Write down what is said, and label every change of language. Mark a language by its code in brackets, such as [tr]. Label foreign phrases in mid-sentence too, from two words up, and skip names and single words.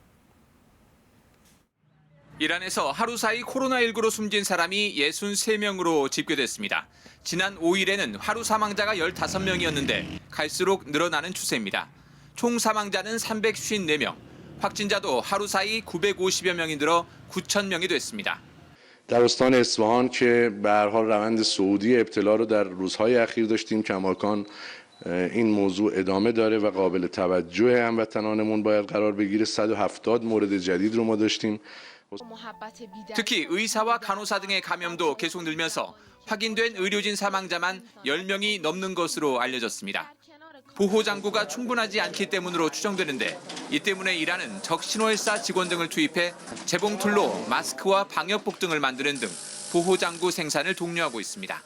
[ko] 이란에서 하루 사이 코로나19로 숨진 사람이 63명으로 집계됐습니다. 지난 5일에는 하루 사망자가 15명이었는데 갈수록 늘어나는 추세입니다. 총 사망자는 354명, 확진자도 하루 사이 950여 명이 늘어 9,000명이 됐습니다. [fa] در استان اصفهان که به هر حال روند صعودی ابتلا رو در روزهای اخیر داشتیم کماکان این موضوع ادامه داره و قابل توجه هموطنانمون باید قرار بگیره 170 مورد جدید رو ما داشتیم. [ko] 특히 의사와 간호사 등의 감염도 계속 늘면서 확인된 의료진 사망자만 10명이 넘는 것으로 알려졌습니다. 보호장구가 충분하지 않기 때문으로 추정되는데 이 때문에 이란은 적신호헬사 직원 등을 투입해 재봉틀로 마스크와 방역복 등을 만드는 등 보호장구 생산을 독려하고 있습니다.